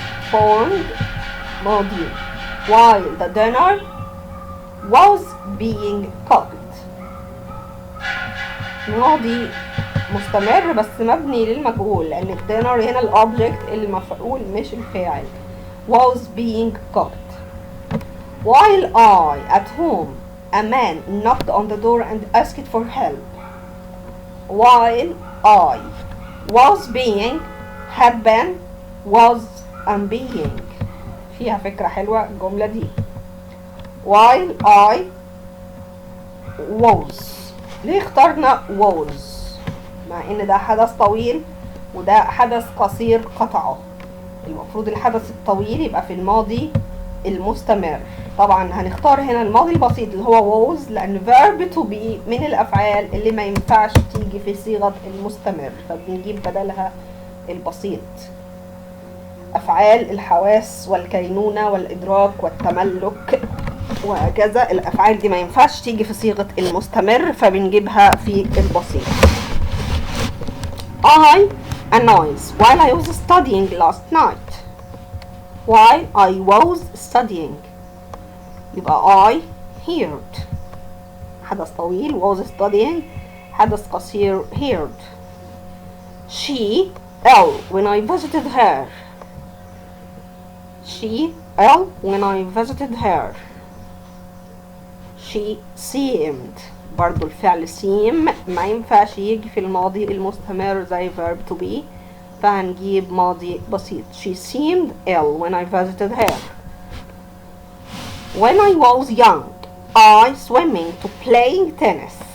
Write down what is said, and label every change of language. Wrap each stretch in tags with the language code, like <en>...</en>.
<en>phoned</en> <ar>ماضي</ar> <en>while the dinner was being cooked. ماضي مستمر</en> <ar>بس مبني للمجهول، لأن الدينر هنا الأوبجكت المفعول مش الفاعل.</ar> <en>was being cooked. While I at home, a man knocked on the door and asked for help. While I was being had been was am being.</en> <ar>فيها فكرة حلوة الجملة دي.</ar> <en>While I was.</en> <ar>ليه اخترنا was مع ان ده حدث طويل وده حدث قصير قطعه؟ المفروض الحدث الطويل يبقى في الماضي المستمر. طبعا هنختار هنا الماضي البسيط اللي هو was، لان</ar> <en>verb to be</en> <ar>من الافعال اللي ما ينفعش تيجي في صيغة المستمر، فبنجيب بدلها البسيط. افعال الحواس والكينونة والادراك والتملك وهكذا، الافعال دي ما ينفعش تيجي في صيغة المستمر، فبنجيبها في البسيط.</ar> <en>I a noise while I was studying last night. While I was studying</en> <ar>يبقى</ar> <en>I heard.</en> <ar>حدث طويل</ar> <en>was studying،</en> <ar>حدث قصير heard.</ar> <en>She ill when I visited her. She ill when I visited her. She seemed.</en> <ar>برضو الفعل seem ما ينفعش يجي في الماضي المستمر زي</ar> <en>verb to be،</en> <ar>فهنجيب ماضي بسيط.</ar> <en>She seemed ill when I visited her. When I was young, I swimming to playing tennis.</en>